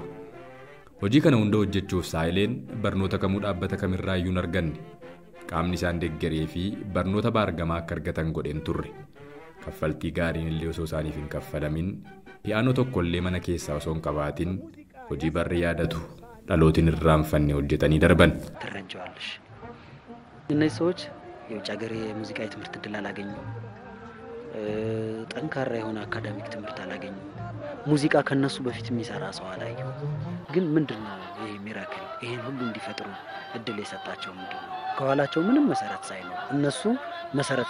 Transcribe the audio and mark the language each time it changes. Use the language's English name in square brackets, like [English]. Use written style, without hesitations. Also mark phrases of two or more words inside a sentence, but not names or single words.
[Oromo] Hojii kana hunda hojjechuuf Saayileen barnoota kamuu dhaabbata kamirraa iyyuu hin arganne. Qaamni isaan deeggaree fi barnoota baargamaa akka argatan godheen turre. Kaffaltii gaariin illee osoo isaaniif hin kaffalamin piyaanoo tokkollee mana keessaa osoo hin qabaatin hojii barri yaadatu dhalootiin irraanfanne hojjetanii darban. [Amharic] እነዚህ ሰዎች የውጭ ሀገር የሙዚቃ ትምህርት እድል አላገኙ ጠንካራ የሆነ አካዳሚክ ትምህርት አላገኙ ሙዚቃ ከነሱ በፊት የሚሰራ ሰው አላዩ ግን ምንድነው ይሄ ሚራክል ይሄን ሁሉ እንዲፈጥሩ እድል የሰጣቸው ምንድነው ከኋላቸው ምንም መሰረት ሳይኖር እነሱ መሰረት